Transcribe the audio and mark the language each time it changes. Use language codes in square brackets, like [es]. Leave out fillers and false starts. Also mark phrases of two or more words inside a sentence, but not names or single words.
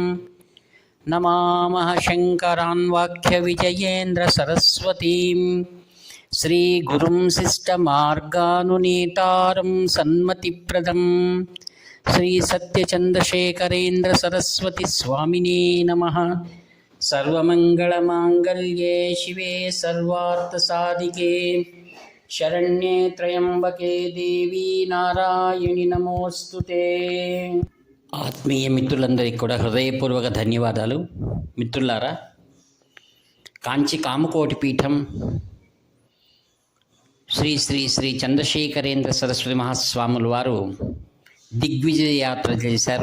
[sa] नमामः शङ्करान् वाक्यविजयेन्द्रसरस्वतीं श्रीगुरुं शिष्टमार्गानुनीतारं सन्मतिप्रदं श्रीसत्यचन्द्रशेखरेन्द्रसरस्वतीस्वामिने नमः। सर्वमङ्गलमाङ्गल्ये शिवे सर्वार्थसाधिके शरण्ये त्र्यम्बके देवी नारायणि नमोस्तुते। [te] ఆత్మీయ మిత్రులందరికీ కూడా హృదయపూర్వక ధన్యవాదాలు. మిత్రులారా, కాంచి కామకోటి పీఠం శ్రీ శ్రీ శ్రీ చంద్రశేఖరేంద్ర సరస్వతి మహాస్వాముల వారు దిగ్విజయ యాత్ర చేశారు.